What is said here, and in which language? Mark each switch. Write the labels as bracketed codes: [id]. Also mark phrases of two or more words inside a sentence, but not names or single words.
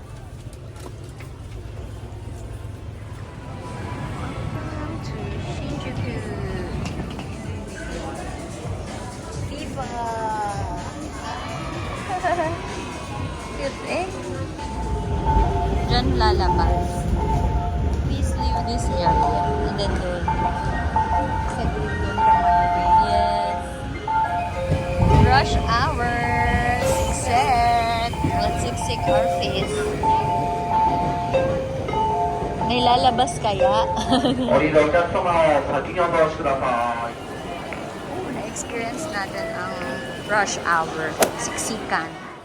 [en] Welcome to Shinjuku. Viva! [tl] Cute eh. Diyan lalabas. [en] Please leave this area. And then doon. [tl] saglit doon ka mag-wait. [en] Yes. Rush hour. Siksik. Let's siksik our face. [tl] May lalabas kaya? [ja] 降りるお客様は先にお通しください。 [tl] Na-experience natin ang rush hour. Siksikan.